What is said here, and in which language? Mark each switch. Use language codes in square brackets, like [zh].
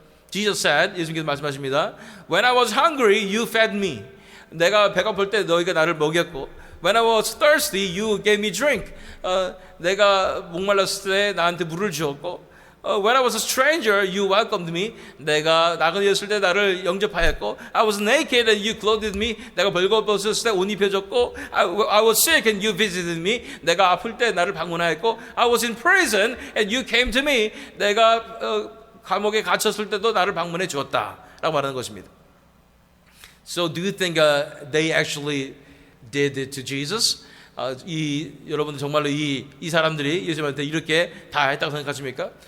[en] Jesus said, [ko] 예수님께서 말씀하십니다. [en] When I was hungry, you fed me. [ko] 내가 배가 고플 때 너희가 나를 먹였고, [en] When I was thirsty, you gave me drink. [ko] 내가 목말랐을 때 나한테 물을 주었고, [en] When I was a stranger, you welcomed me. [ko] 내가 나그네였을 때 나를 영접하였고, [en] I was naked and you clothed me. [ko] 내가 벌거벗었을 때 옷 입혀줬고, [en] I was sick and you visited me. [ko] 내가 아플 때 나를 방문하였고, [en] I was in prison and you came to me. [ko] 내가 감옥에 갇혔을 때도 나를 방문해 주었다라고 말하는 것입니다. [en] So do you think they actually did it to Jesus? [ko] 여러분들 정말로 이 사람들이 예수님한테 이렇게 다 했다고 생각하십니까?